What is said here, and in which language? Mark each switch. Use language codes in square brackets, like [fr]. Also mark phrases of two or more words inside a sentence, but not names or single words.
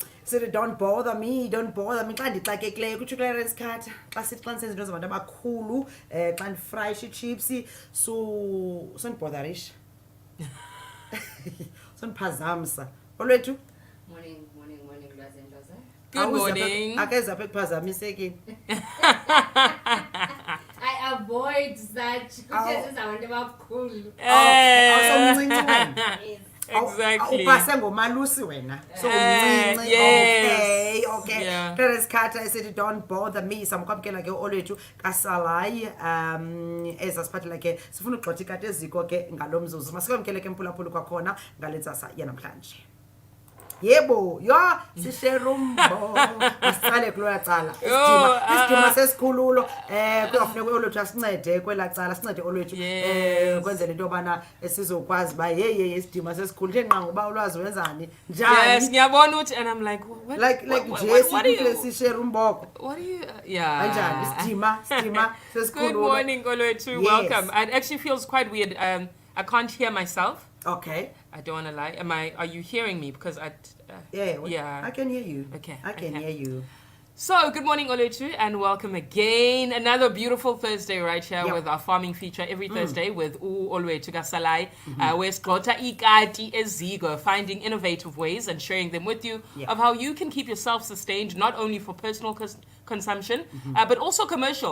[xh] sithi [en] don't bother me [xh] xa ndixakekileyo kutsho uClarence Carter xa sithi xa ndisenza into zabantu abakhulu xa ndifrayisha ichips sondibotharisha sondiphazamisa Olwethu [en] Morning, Lhoza. Good morning. [xh] Akeza apha ekuphazamisekeni. [en] I avoid such because it's our never cool. [xh] Awusomncinci wena. [en] Exactly. [xh] Upase ngomalusi wena. So umncinci. [en] Yes. Okay. Yeah. Clarence Carter esithi don't bother me. [xh] Samkwamkela ke Olwethu kaSalayi ezasiphathela ke sifuna ugxotha ikati Eziko ke ngalomzuzu. Masikwamkele ke mphulaphula kwakhona ngalentsasa yanamhlanje. Yebo, sisherumbo. Asicale kuloya cala. Isidima sesikhululo kuyafuneka Olwethu asincede kwela cala, sincede Olwethu kwenzela into yobana sizokwazi ba isidima sesikhulu nje nqa ngoba ulwazi wenzani njani. [en] Yes, [zu] ngiyabona ukuthi [en] and I'm like what [xh] Like Jesse sisherumboko. [en] What are you yeah. [xh] Kanjani isidima sesikhulu. [en] Good morning Olwethu. Yes. Welcome. It actually feels quite weird. I can't hear myself. Okay. I don't want to lie. Are you hearing me? Because Yeah. I can hear you. Okay. I can hear you. So, good morning, Olwethu, and welcome again. Another beautiful Thursday right here with our farming feature every Thursday with Olwethu Salayi, where Ikati, Eziko, finding innovative ways and sharing them with you of how you can keep yourself sustained, not only for personal consumption, but also commercial.